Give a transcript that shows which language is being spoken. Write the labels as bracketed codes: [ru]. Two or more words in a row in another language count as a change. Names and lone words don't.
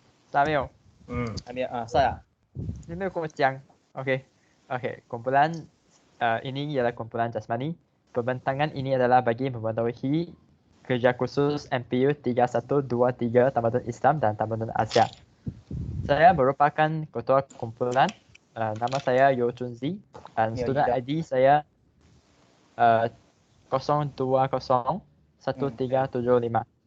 [zh] 大家没有？还没有啊，saya. 你没有跟我讲 ？ [ms] OK OK kumpulan ini ialah kumpulan jasmani. Pembentangan ini adalah bagi memenuhi kerja khusus MPU 3123 Tamadun Islam dan Tamadun Asia. Saya merupakan ketua kumpulan. Nama saya Yo Chunzi dan [en] student ID [ms] saya 0201375.